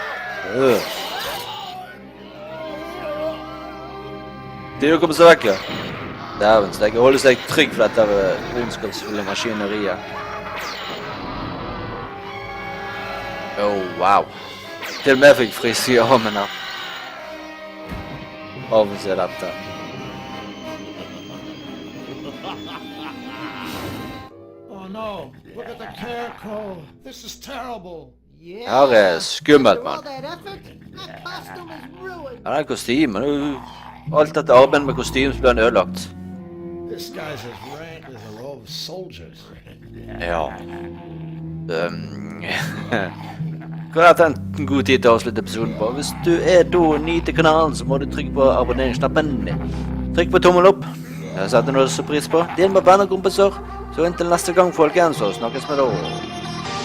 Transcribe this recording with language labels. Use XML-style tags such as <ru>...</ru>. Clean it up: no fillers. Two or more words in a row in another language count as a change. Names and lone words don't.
<no>Det er jo kommet så vekk, ja. Dæven, så jeg holder seg trygg for dette ondskapsfulle maskineriet.</no> <en>Wow. Til og med fikk frisk i armen her. Av å se dette. Oh no, look at the Carecrow. This is terrible. Yeah.</en> <no>Her er skummelt,</no> <en>After all</en> <no>mann.</no> <en>that effort, that costume is ruined.</en> <no>Ja, det er kostymen. Alt dette arbeidet med kostymen ble ødelagt.</no> <en>This guy's as rank as a row of soldiers.</en> <no>Ja. Kan jeg ta en god tid til å avslutte episoden på? Hvis du er da ny til kanalen, så må du trykke på abonneringsknappen. Trykk på tommel opp. Jeg setter noe så pris på. Del med venner og kompiser. Så inntil neste gang, folkens, så snakkes vi da.</no>